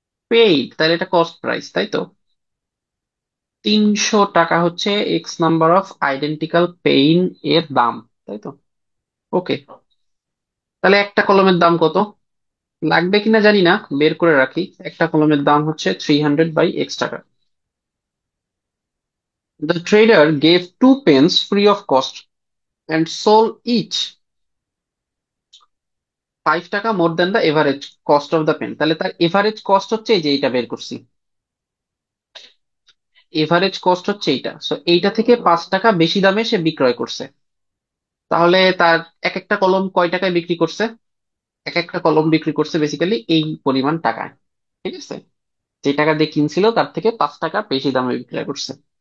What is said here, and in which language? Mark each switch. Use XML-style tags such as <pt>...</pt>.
<bn>Paid, তাহলে এটা cost price, তাই তো? 300 টাকা হচ্ছে</bn> <en>x number of identical pen</en> <bn>এর দাম, তাই তো? ওকে, তাহলে একটা কলমের দাম কত লাগবে কিনা জানি না, বের করে রাখি। একটা কলমের দাম হচ্ছে 300/x টাকা।</bn> <en>The trader gave 2 pens free of cost and sold each 5 টাকা more than the average cost of the pen।</en> <bn>তাহলে তার এভারেজ কস্ট হচ্ছে এই যে এইটা বের করছি, এভারেজ কস্ট হচ্ছে এইটা। সো এইটা থেকে 5 টাকা বেশি দামে সে বিক্রয় করছে। তাহলে তার এক একটা কলম কয় টাকায় বিক্রি করছে? এক একটা কলম বিক্রি করছে বেসিক্যালি এই পরিমাণ টাকায়। ঠিক আছে, যে টাকা দিয়ে কিনছিল তার থেকে 5 টাকা বেশি দামে বিক্রয় করছে।</bn>